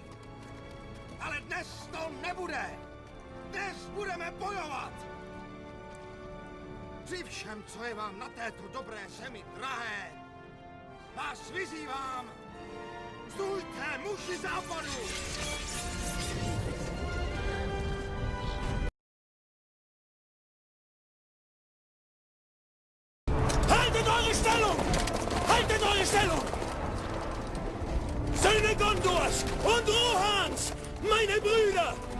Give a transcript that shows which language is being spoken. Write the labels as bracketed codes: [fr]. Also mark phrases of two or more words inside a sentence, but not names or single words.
[cs] Ale dnes to nebude. Dnes budeme bojovat. Při všem, co je vám na této dobré zemi drahé, vás vyzývám, stůjte, muži západu! [de] Haltet eure Stellung! Haltet eure Stellung! Söhne Gondors und Rohans, meine Brüder!